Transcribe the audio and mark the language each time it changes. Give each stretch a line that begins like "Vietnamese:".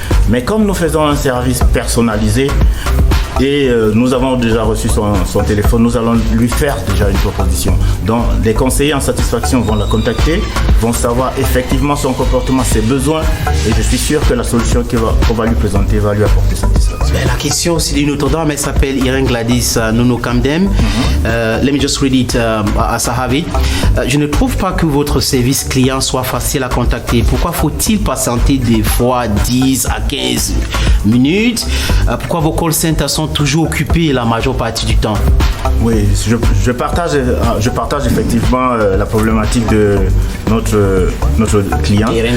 French: Mais comme nous faisons un service personnalisé et nous avons déjà reçu son téléphone, nous allons lui faire déjà une proposition. Donc les conseillers en satisfaction vont la contacter, vont savoir effectivement son comportement, ses besoins, et je suis sûr que la solution qu'on va lui présenter va lui apporter satisfaction. La question aussi d'une autre dame, elle s'appelle Irene Gladys Nono Kamdem.
English: Let me just read it as I have it.
French: Je ne trouve pas que votre service client soit facile à contacter. Pourquoi faut-il patienter des fois 10 à 15 minutes? Pourquoi vos call centers sont toujours occupés la majeure partie du temps? Oui, je partage effectivement la problématique de notre client.